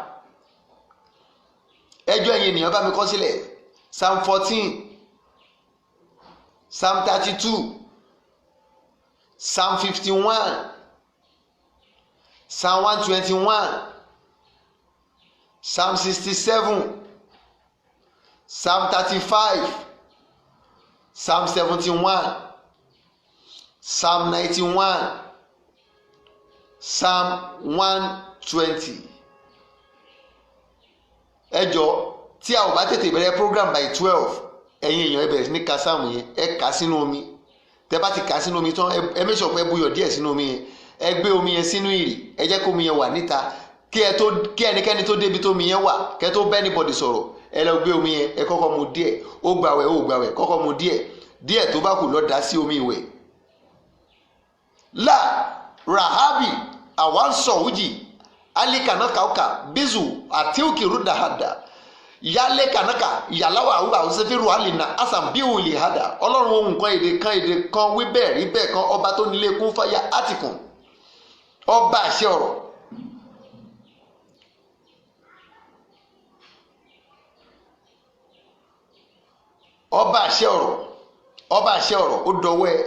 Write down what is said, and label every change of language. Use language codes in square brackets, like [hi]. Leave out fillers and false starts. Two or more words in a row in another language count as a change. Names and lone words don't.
[yo] ẹjọ́ ẹ̀yin ènìyàn bá mi kọ sílẹ̀ Psalm 14 Psalm 32 Psalm 51 Psalm 121 Psalm 67 Psalm 35 Psalm 71 Psalm 91 Psalm 120 ẹjọ́ tí a ò bá tètè bẹ̀rẹ̀ [en] program by 12 [yo] ẹ̀yin èèyàn ẹ bẹ̀rẹ̀ sí ní ka sáàmù yẹn ẹ kà sínú omi tẹ bá ti kà sínú omi tán ẹ [en] make sure [yo] pé ẹ buyọ̀ díẹ̀ sínú omi yẹn ẹ gbé omi yẹn sínú ìrì, ẹ jẹ́ kó omi yẹn wà níta kí ẹnikẹ́ni tó débi tó omi yẹn wà kẹ́ tó bá anybody sọ̀rọ̀. Ẹ lọ gbé omi yẹn, ẹ kọ́kọ́ mu díẹ̀, ó gbàwẹ̀ kọ́kọ́ mu díẹ̀ tó bá kù lọ dà sí omi ìwẹ̀. La Rahabi awan sọ̀wújì alikana kauka bizu atiuki rudahada yálé kanaka yàláwà àwùwà òsèfèrú àlìna asambiu lihada. Ọlọ́run ohun kan èdè kan wí bẹ́ẹ̀ rí bẹ́ẹ̀ kan, ọba tó nílé kún fáyà àtìkùn, ọba àṣẹ ọ̀rọ̀. Ọba àṣẹ ọ̀rọ̀ ó dọwọ́ ẹ.